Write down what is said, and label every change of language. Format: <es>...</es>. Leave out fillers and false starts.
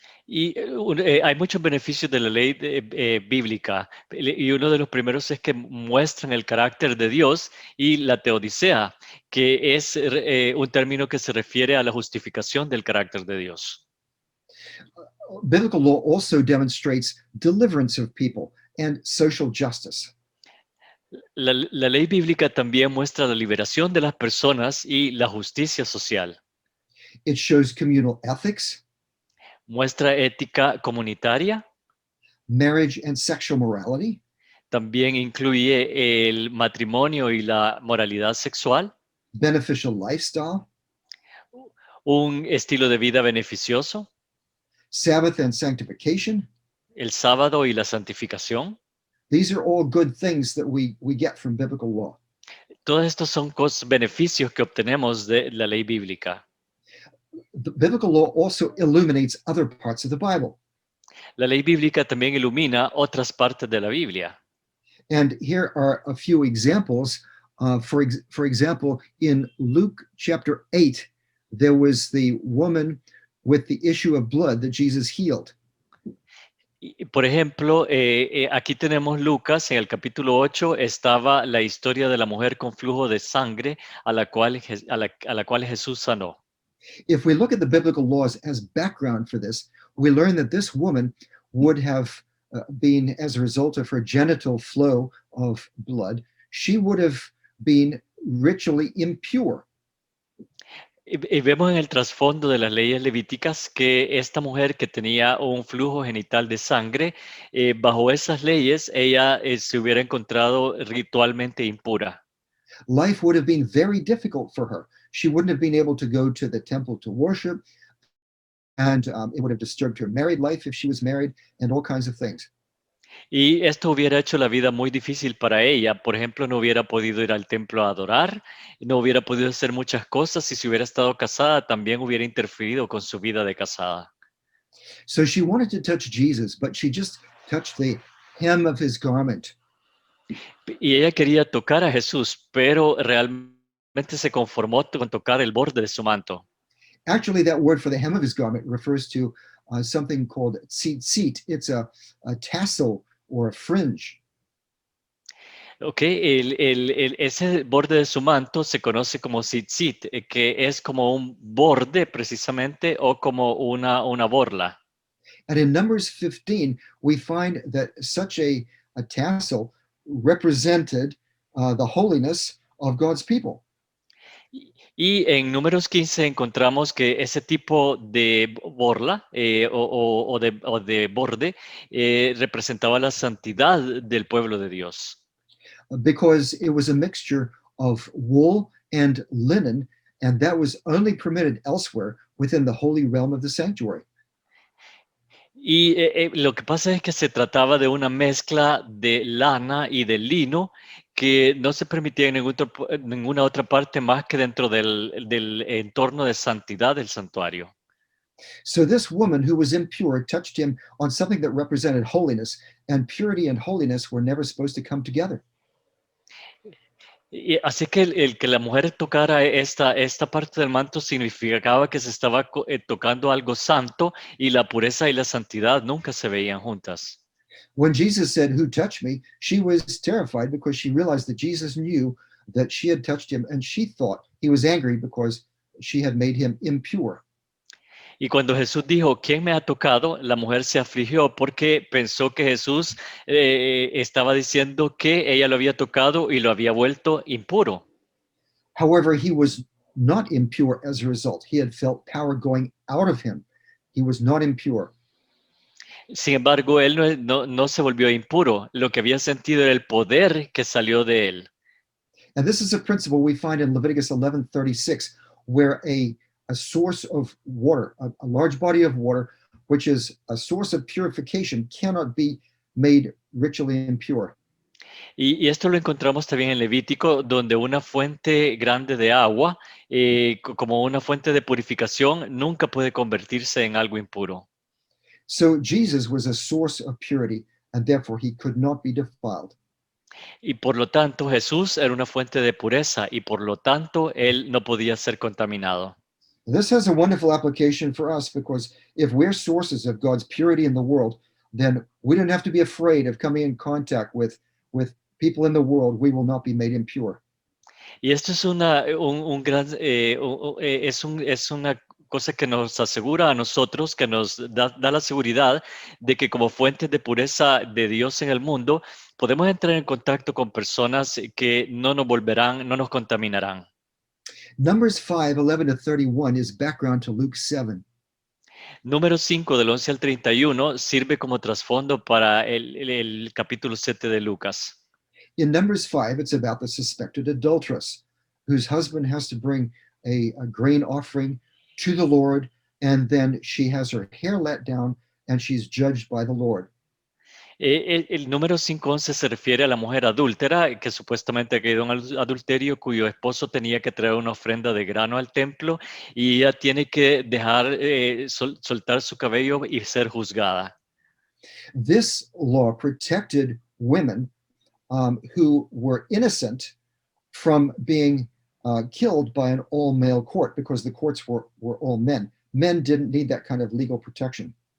<es>Y hay muchos beneficios de la ley bíblica. Y uno de los primeros es que muestran el carácter de Dios y la teodicea, que es un término que se refiere a la justificación del carácter de Dios.</es> <en>Biblical law also demonstrates deliverance of people and social justice.</en> <es>La ley bíblica también muestra la liberación de las personas y la justicia social.</es> <en>It shows communal ethics,</en> <es>Muestra ética comunitaria.</es> <en>marriage and sexual morality,</en> <es>También incluye el matrimonio y la moralidad sexual,</es> <en>beneficial lifestyle,</en> <es>un estilo de vida beneficioso,</es> <en>Sabbath and sanctification.</en> <es>el sábado y la santificación.</es> <en>These are all good things that we get from biblical law.</en> <es>Todos estos son beneficios que obtenemos de la ley bíblica.</es> <en>The biblical law also illuminates other parts of the Bible.</en> <es>La ley bíblica también ilumina otras partes de la Biblia.</es> <en>And here are a few examples. For example, in Luke chapter 8, there was the woman with the issue of blood that Jesus healed.</en> <es>Por ejemplo, aquí tenemos Lucas, en el capítulo 8 estaba la historia de la mujer con flujo de sangre a la cual Jesús sanó.</es> <en>If we look at the biblical laws as background for this, we learn that this woman would have been, as a result of her genital flow of blood, she would have been ritually impure.</en> <es>Y vemos en el trasfondo de las leyes levíticas que esta mujer que tenía un flujo genital de sangre, bajo esas leyes ella se hubiera encontrado ritualmente impura.</es> <en>Life would have been very difficult for her. She wouldn't have been able to go to the temple to worship, and it would have disturbed her married life if she was married, and all kinds of things.</en> <es>Y esto hubiera hecho la vida muy difícil para ella. Por ejemplo, no hubiera podido ir al templo a adorar, no hubiera podido hacer muchas cosas y si hubiera estado casada también hubiera interferido con su vida de casada.</es> <en>So she wanted to touch Jesus, but she just touched the hem of his garment.</en> <es>Y ella quería tocar a Jesús, pero realmente se conformó con tocar el borde de su manto.</es> <en>Actually, that word for the hem of his garment refers to something called tzitzit. It's a tassel or a fringe.</en> <es>Ok, ese borde de su manto se conoce como tzitzit, que es como un borde precisamente o como una borla.</es> <en>And in Numbers 15, we find that such a tassel represented the holiness of God's people.</en> <es>Y en Números 15 encontramos que ese tipo de borla o de borde representaba la santidad del pueblo de Dios.</es> <en>because it was a mixture of wool and linen, and that was only permitted elsewhere within the holy realm of the sanctuary.</en> <es>Y lo que pasa es que se trataba de una mezcla de lana y de lino que no se permitía en ninguna otra parte más que dentro del entorno de santidad del santuario.</es> <en>So this woman who was impure touched him on something that represented holiness, and purity and holiness were never supposed to come together.</en> <es>Y así que el que la mujer tocara esta parte del manto significaba que se estaba tocando algo santo, y la pureza y la santidad nunca se veían juntas.</es> <en>When Jesus said, "Who touched me?" she was terrified because she realized that Jesus knew that she had touched him, and she thought he was angry because she had made him impure.</en> <es>Y cuando Jesús dijo, ¿quién me ha tocado?, la mujer se afligió porque pensó que Jesús estaba diciendo que ella lo había tocado y lo había vuelto impuro.</es> <en>However, he was not impure as a result. He had felt power going out of him. He was not impure.</en> <es>Sin embargo, él no se volvió impuro. Lo que había sentido era el poder que salió de él.</es> <en>And this is a principle we find in Leviticus 11:36, where a source of water, a large body of water, which is a source of purification, cannot be made ritually impure.</en> <es>Y esto lo encontramos también en Levítico, donde una fuente grande de agua, como una fuente de purificación, nunca puede convertirse en algo impuro.</es> <en>So Jesus was a source of purity, and therefore he could not be defiled.</en> <es>Y por lo tanto, Jesús era una fuente de pureza, y por lo tanto, él no podía ser contaminado.</es> <en>This has a wonderful application for us, because if we're sources of God's purity in the world, then we don't have to be afraid of coming in contact with people in the world. We will not be made impure.</en> <es>Y esto es un gran, es una cosa que nos asegura a nosotros, que nos da la seguridad de que como fuentes de pureza de Dios en el mundo, podemos entrar en contacto con personas que no nos contaminarán.</es> <en>Numbers 5:11-31 is background to Luke 7.</en> <es>Número 5, del 11 al 31, sirve como trasfondo para el capítulo 7 de Lucas.</es> <en>In Numbers 5, it's about the suspected adulteress whose husband has to bring a grain offering to the Lord, and then she has her hair let down and she's judged by the Lord.</en> <es>El número 5:11 se refiere a la mujer adúltera que supuestamente ha caído en adulterio, cuyo esposo tenía que traer una ofrenda de grano al templo, y ella tiene que dejar soltar su cabello y ser juzgada.</es> <en>This law protected women who were innocent from being killed by an all-male court, because the courts were all men. Men didn't need that kind of legal protection.</en>